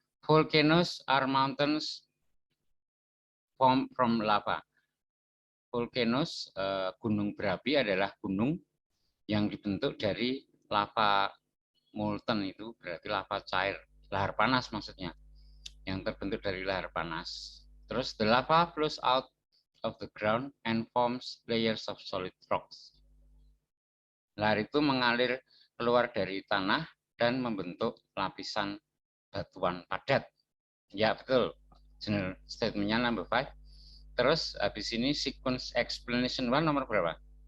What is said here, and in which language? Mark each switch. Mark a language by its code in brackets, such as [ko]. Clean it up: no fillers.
[en] Volcanoes are mountains formed from lava. [id] Volcanoes, gunung berapi adalah gunung yang dibentuk dari lava molten, itu berarti lava cair, lahar panas maksudnya, yang terbentuk dari lahar panas. [en] Terus the lava flows out of the ground and forms layers of solid rocks. [id] Lahar itu mengalir keluar dari tanah dan membentuk lapisan batuan padat. Ya betul, general statementnya number 5. Terus habis ini sequence explanation 1 nomor berapa?